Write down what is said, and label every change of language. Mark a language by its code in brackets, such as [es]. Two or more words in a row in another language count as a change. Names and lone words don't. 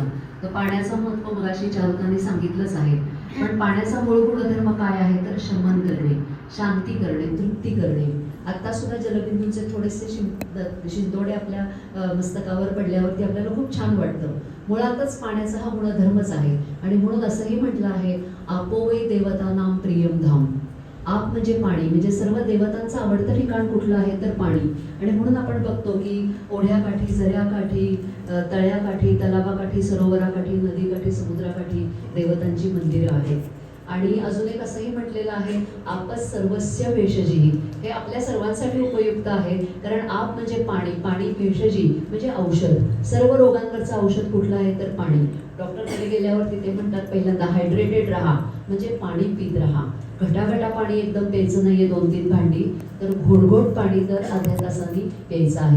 [mr] तर पाण्याचं महत्त्व मगाशी चारुतांनी सांगितलंच आहे. पण पाण्याचा मूळ गुणधर्म काय आहे तर शमन करणे, शांती करणे, तृप्ती करणे. आता सुद्धा जलबिंदूंचे थोडेसे शिंतोडे आपल्या मस्तकावर पडल्यावरती आपल्याला खूप छान वाटतं. मुळातच पाण्याचा हा गुणधर्मच आहे. आणि म्हणून असंही म्हटलं आहे, [sa] आपो वै देवतानां प्रियम धाम. [mr] आप म्हणजे पाणी, म्हणजे सर्व देवतांचं आवडतं ठिकाण कुठलं आहे तर पाणी. आणि म्हणून आपण बघतो की ओढ्याकाठी, झऱ्याकाठी, तळ्याकाठी, तलावाकाठी, सरोवराकाठी, नदीकाठी, समुद्राकाठी देवतांची मंदिरं आहेत. आणि अजून एक असंही म्हटलेलं आहे, [sa] आपस सर्वस्य भेषजी. [mr] हे आपल्या सर्वांसाठी उपयुक्त आहे. कारण आप म्हणजे पाणी, पाणी भेषजी म्हणजे औषध. सर्व रोगांवरचं औषध कुठलं आहे तर पाणी. डॉक्टरकडे गेल्यावर तिथे म्हणतात पहिल्यांदा हायड्रेटेड राहा, म्हणजे पाणी पीत राहा. घटाघटा पाणी एकदम प्यायचं नाहीये 2-3 भांडी, तर घोटघोट पाणी तर अर्ध्या तासाने प्यायचं आहे.